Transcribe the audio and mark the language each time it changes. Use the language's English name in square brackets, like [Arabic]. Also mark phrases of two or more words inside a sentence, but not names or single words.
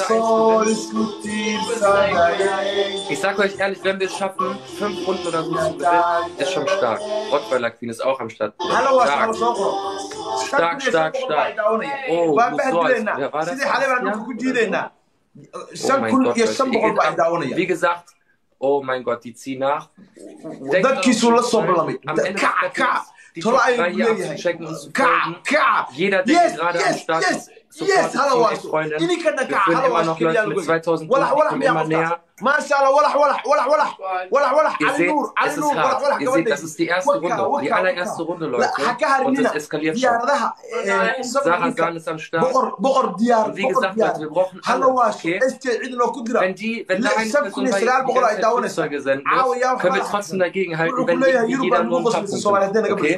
[German] ich sag euch ehrlich wenn wir es schaffen 5 Runden oder so zu gewinnen ist schon stark Rottweiler Queen ist auch am Start stark oh wie gesagt oh mein Gott die ziehen nach die Top 3 hier abzuchecken und zu folgen. Jeder, der gerade am Start ist, sofort Freunde. Wir führen immer noch Leute mit 2000 Punkten, die kommen immer näher. [Arabic] ما شاء الله ولا [German] Ihr seht, es ist hart. Ihr seht, das ist die erste Runde. Die allererste Runde, Leute. Und es eskaliert schon. Sarah Gan ist am Start. Und wie gesagt, Leute, wir brauchen alle, okay? Wenn da eine Person bei Flugzeuge senden wird, können wir trotzdem dagegen halten, wenn jeder nur ein paar Punkte hat, okay?